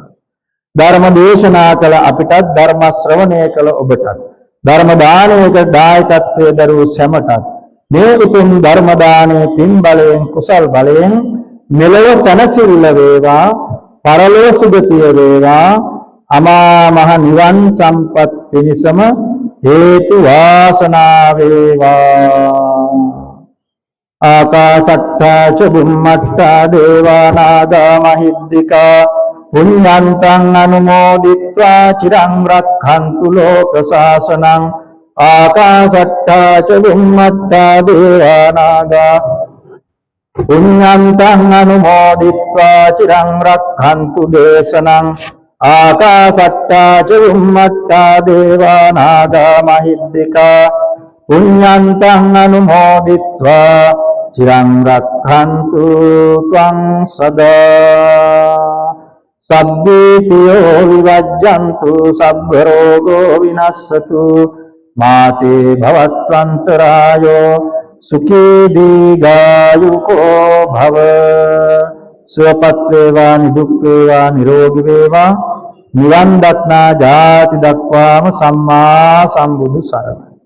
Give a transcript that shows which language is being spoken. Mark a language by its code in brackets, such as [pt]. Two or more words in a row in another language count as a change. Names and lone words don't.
[si] ධර්ම දේශනා කළ අපිටත් ධර්ම ශ්‍රවණය කළ ඔබටත් ධර්ම දානයක දායකත්වයේ දරූ සැමටත් මේ උතුම් ධර්ම දානයේ පින් බලයෙන් කුසල් බලයෙන් මෙලොව සැනසෙල්ල වේවා, පරලොව සුගතිය වේවා, අමා මහ නිවන් සම්පත් පිණිසම හේතු වාසනා වේවා. [pi] ආකාශට්ටා ච බුම්මට්ටා දේවා නාග මහිද්దికා පුඤ්ඤන්තං අනුමෝදිත්වා චිරං රක්ඛන්තු ලෝක සාසනං. ආකාශට්ටා ච බුම්මට්ටා දේවා නාග පුඤ්ඤන්තං අනුමෝදිත්වා චිරං රක්ඛන්තු දේශනං. ආකාශට්ටා ච බුම්මට්ටා දේවා නාග මහිද්దికා පුඤ්ඤන්තං අනුමෝදිත්වා චිරං රක්ඛන්තු ත්වං සදා. සබ්බීතියෝ විවජ්ජන්තු සබ්බ රෝගෝ විනස්සතු මාතේ භවත්වන්තරායෝ සුඛී දීඝායුකෝ භව. [si] සුවපත් වේවා නිදුක් වේවා නිරෝගී වේවා නිවන් දක්නා ජාති දක්වාම සම්මා සම්බුදු සරණයි.